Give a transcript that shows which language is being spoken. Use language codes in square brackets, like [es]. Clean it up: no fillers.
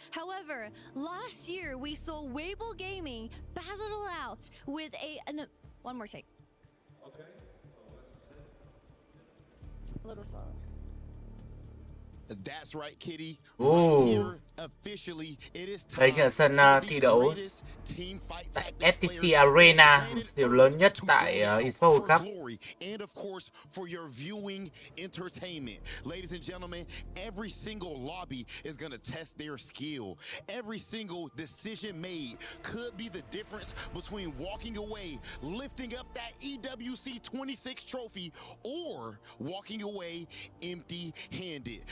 [en] However, last year we saw Weibo Gaming battle it out with one more take. Okay, so let's A little slower. That's right, Kitty. Ooh. Here, officially, it is time. [vi] Đây chính là sân thi đấu tại FTC Arena, điều lớn nhất tại eSports World Cup. [en] And of course, for your viewing entertainment. Ladies and gentlemen, every single lobby is going to test their skill. Every single decision made could be the difference between walking away, lifting up that EWC 26 trophy, or walking away empty-handed.